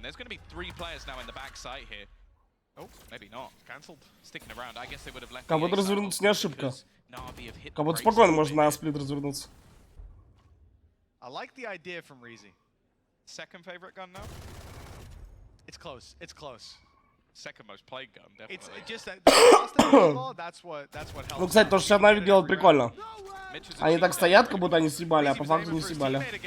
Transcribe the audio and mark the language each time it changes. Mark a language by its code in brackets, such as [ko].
[en] There's going to be 3 players now in the backside here. Oh, maybe not. Cancelled. Sticking around. I guess they would have left. [ru] Кому-то развернуться не ошибка. Кому-то спокойно можно на сплит развернуться. [en] I like the idea from Reezy. Second favorite gun now? It's close. It's close. Second most played gun, definitely. It's just that that's what helps. [ru] Ну, кстати, то, что Нави делает, прикольно. Они так стоят, как будто они съебали, а по факту не съебали.